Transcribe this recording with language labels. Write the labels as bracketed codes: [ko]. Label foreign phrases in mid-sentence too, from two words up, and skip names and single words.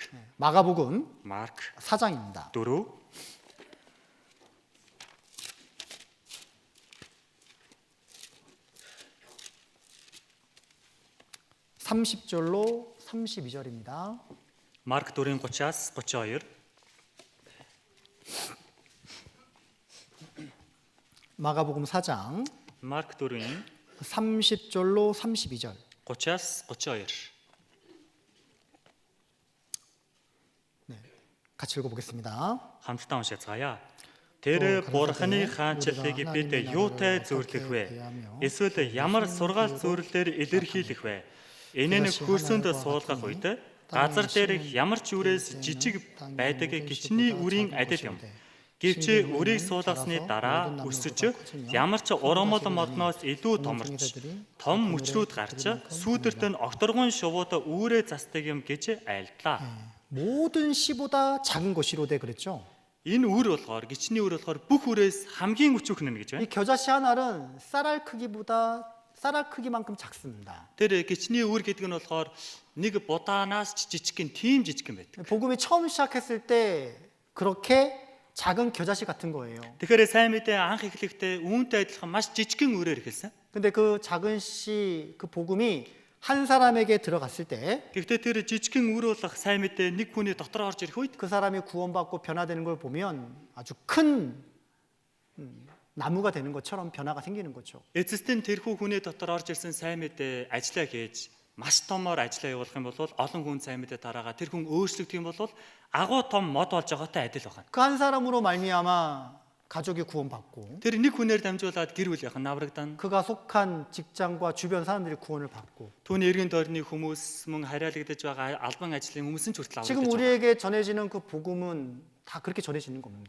[ko] 마가복음 [mn] Марк [ko] 4장입니다. 4 4장 30절로 32절입니다. [mn] Марк 4-ын 30-аас 32. [ko] 마가복음 4장 [mn] Марк 4-ын [ko] 30절로 32절. [mn] 30-аас 32. [ko] 같이 읽어보겠습니다. [mn] Хамтдаа уншицгаая. Тэр Бурханы хаанчлалыг бид юутай зөвлөх вэ? Эсвэл ямар сургаал зөвлөлөөр илэрхийлэх вэ? Энэ нь хөрсөнд суулгах үед газар дээрх ямар ч үрээс жижиг байдаг гичний үрийн адил юм. Гэвч үрийг суулгасны дараа өсөж ямар ч урамл модноос илүү томорч том мөчрүүд гарч сүүдэрт нь огторгон шувууд үүрээ застдаг юм гэж айлдлаа. [ko] 모든 씨보다 작은 것이로되 그랬죠. [mn] Энэ үр болохоор гичний үр болохоор бүх үрээс хамгийн өчүүхэн нь гэж [ko] 이 [mn] байна. [ko] 겨자씨 한 알은 쌀알 크기만큼 작습니다. [mn] Тэр гичний үр гэдэг нь болохоор нэг будаанаас жижигхэн тийм жижигхэн байдаг. [ko] 복음이 처음 시작했을 때 그렇게 작은 겨자씨 같은 거예요. [mn] Тэгэхээр сайн мэдээ анх эхлэхдээ үүнтэй адилхан маш жижигхэн үрээр эхэлсэн. [ko] 근데 그 작은 씨 그 복음이 한 사람에게 들어갔을 때 그 [mn] Гэхдээ тэр жижигхэн үр болох сайн мэдээ нэг хүний дотор орж ирэх үед [ko] 사람이 구원받고 변화되는 걸 보면 아주 큰 나무가 되는 것처럼 변화가 생기는 거죠. [mn] эцэст нь тэрхүү хүний дотор орж ирсэн сайн мэдээ ажиллаа хийж маш томоор ажиллаа явуулах юм бол олон хүн сайн мэдээ дараагаа тэр хүн өөрчлөгдөх юм бол агуу том мод болж байгаатай адил байна. [ko] 그 한 사람으로 말미암아 가족이 구원받고 [mn] Тэр нэг хүнээр дамжуулаад гэр бүл яхан наврагдан [ko] 그가 속한 직장과 주변 사람들이 구원을 받고 [mn] түүний эргэн тойрны хүмүүс мөн хариалагдаж байгаа албан ажлын хүмүүс нь ч хүртэл [ko] 지금 [mn] аврагдаж байгаа. [ko] 우리에게 전해지는 그 복음은 다 그렇게 전해지는 겁니다.